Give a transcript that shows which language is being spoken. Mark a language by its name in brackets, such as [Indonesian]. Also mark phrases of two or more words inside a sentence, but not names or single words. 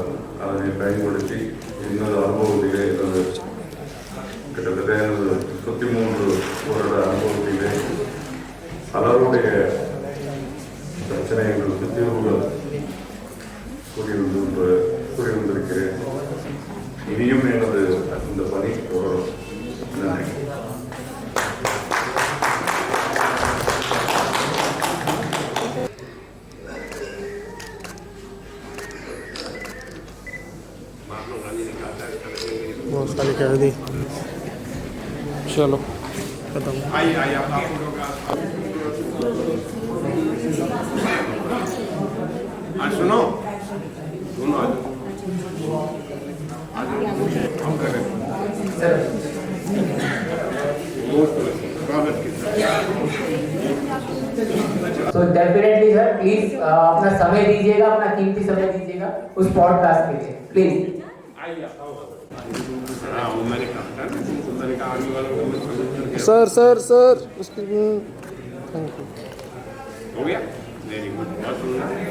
[Tamil] அதனை பயன்படுத்தி எனது அனுபவத்திலே எனது கிட்டத்தட்ட எனது 33 வருட அனுபவத்திலே பலருடைய பிரச்சனைகளுக்கு தீர்வுகள் கூறியிருந்திருக்கிறேன். இனியும் எனது இந்த பணி தொடரும். நன்றி. [Hindi] बहुत सारी कह दी। चलो खत्म। सुनो [English] So definitely sir, please [Hindi] अपना समय दीजिएगा, अपना कीमती समय दीजिएगा उस पॉडकास्ट के लिए, प्लीज। सर उसकी [English] thank you. [Hindi] हो गया? [English] very good, [Hindi] बहुत सुंदर।